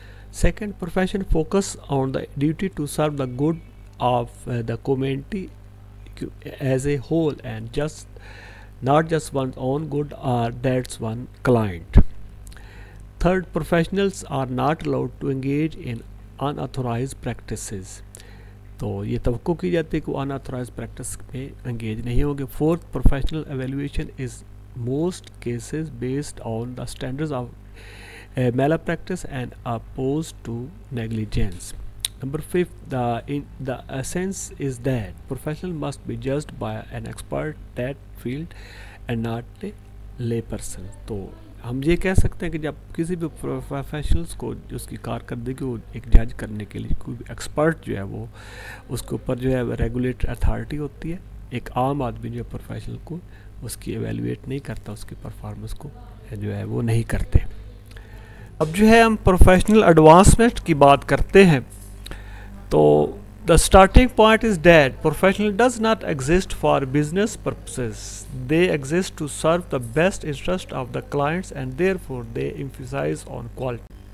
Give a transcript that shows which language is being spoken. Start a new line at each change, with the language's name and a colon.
English: Second, profession focus on the duty to serve the good of the community as a whole and not just one's own good or that's one client. Third, professionals are not allowed to engage in unauthorized practices.
Urdu: تو یہ توقع کی جاتی ہے کہ وہ unauthorized practice میں engage نہیں ہوں گے.
English: Fourth, professional evaluation is most cases based on the standards of malpractice and opposed to negligence. Number 5, the essence is that professional must be judged by an expert that field and not a lay person.
Urdu: تو ہم یہ کہہ سکتے ہیں کہ جب کسی بھی پروفیشنلز کو اس کی کارکردگی کو ایک جج کرنے کے لیے کوئی ایکسپرٹ جو ہے وہ اس کے اوپر جو ہے ریگولیٹری اتھارٹی ہوتی ہے. ایک عام آدمی جو ہے پروفیشنل کو اس کی ایویلویٹ نہیں کرتا، اس کی پرفارمنس کو جو ہے وہ نہیں کرتے. اب جو ہے ہم پروفیشنل ایڈوانسمنٹ کی بات کرتے ہیں تو
English: the starting point is that professional does not exist for business purposes. They exist to serve the best interest of the clients and therefore they emphasize on quality.